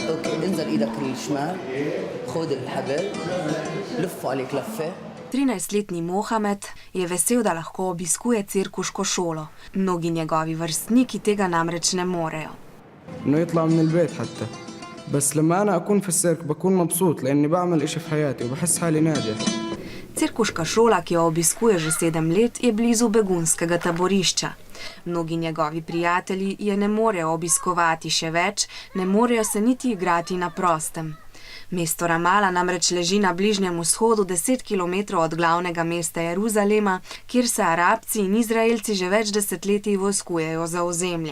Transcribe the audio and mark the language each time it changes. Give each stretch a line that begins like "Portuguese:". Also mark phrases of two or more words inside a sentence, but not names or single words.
Arabic: اوكي انزل ايدك الشمال خذ الحبل لف عليك لفه.
Slovenian: 13-letni Mohamed je vesel, da lahko obiskuje cirkuško šolo. Mnogi njegovi vrstniki tega namreč ne morejo.
Arabic: إنه يطلع من البيت حتى بس لما أنا أكون في السيرك بكون مبسوط لأني بعمل إشي في حياتي وبحس حالي ناجح.
Slovenian: Cirkuška šola, ki jo obiskuje že 7 let, je blizu begunskega taborišča. Mnogi njegovi prijatelji je ne morejo obiskovati še več, ne morejo se niti igrati na prostem. Mesto Ramala namreč leži na Bližnjem vzhodu 10 km od glavnega mesta Jeruzalema, kjer se Arabci in Izraelci že več desetletij vojskujejo za ozemlje.